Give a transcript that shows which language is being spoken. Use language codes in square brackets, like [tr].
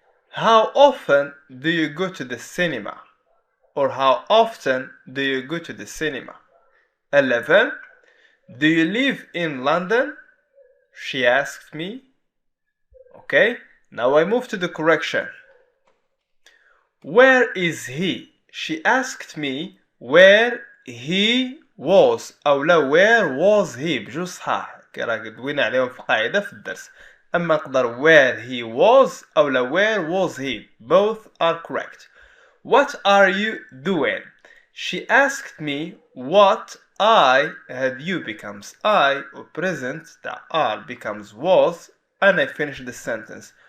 [en] How often do you go to the cinema? Or how often do you go to the cinema? 11. Do you live in London? She asked me. Okay, now I move to the correction. Where is he? She asked me where he was أو لا where was he [ar] بجوج صحاح راك دوينا عليهم في قاعدة في الدرس. أما نقدر [en] where he was أو لا where was he. Both are correct. What are you doing? She asked me what I had you becomes I or present that are becomes was and I finish the sentence.